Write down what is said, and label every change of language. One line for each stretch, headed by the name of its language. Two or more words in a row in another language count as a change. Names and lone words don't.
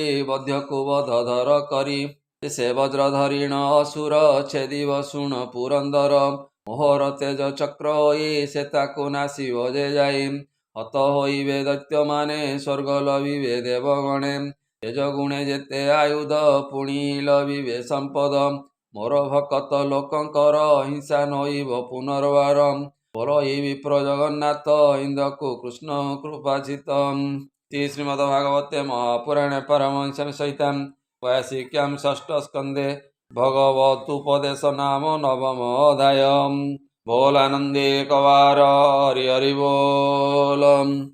Odia: ବଧ୍ୟକୁ ବଧ ଧର କରି ସେ ବଜ୍ର ଧରିଣ ଅସୁର ଛେଦିବ ଶୁଣ ପୁରନ୍ଦର ମୋହର ତେଜ ଚକ୍ର ହୋଇ ସେ ତାକୁ ନାସିବ ଯେ ଯାଇ ହତ ହୋଇବେ ଦୈତ୍ୟମାନେ ସ୍ୱର୍ଗ ଲଭିବେ ଦେବଗଣେ ତେଜ ଗୁଣେ ଯେତେ ଆୟୁଧ ପୁଣି ଲଭିବେ ସମ୍ପଦ ମୋର ଭକତ ଲୋକଙ୍କର ହିଂସା ନଇବ ପୁନର୍ବାର ବୋଲଇ ବିପ୍ର ଜଗନ୍ନାଥ ଇନ୍ଦ୍ରକୁ କୃଷ୍ଣ କୃପାଚିତ
Sanskrit: ଶ୍ରୀମଦ ଭାଗବତେ ମହାପୁରାଣେ ପରମହଂସ ସହିତାମ୍ वैशिक्यां षष्ठ स्कंदे भगवतुपदेश नाम नवम अध्याय
Odia: ବୋଲ ଆନନ୍ଦେ କଵାର ହରି ହରି ବୋଲ।